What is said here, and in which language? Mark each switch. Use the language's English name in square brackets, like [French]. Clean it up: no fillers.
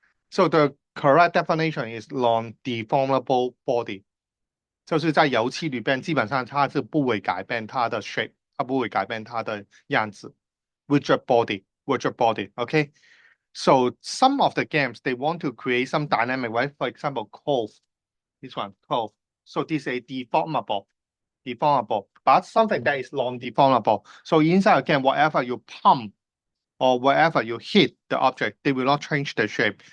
[English] So the correct definition is non-deformable body. [Chinese] 就是在油漆里边，基本上它是不会改变它的 shape，它不会改变它的样子。 [English] Rigid body, okay? So some of the games, they want to create some dynamic, right? For example, Cove, this one, Cove. So this is a deformable, but something that is non-deformable. So inside a game, whatever you pump or wherever you hit the object, they will not change the shape.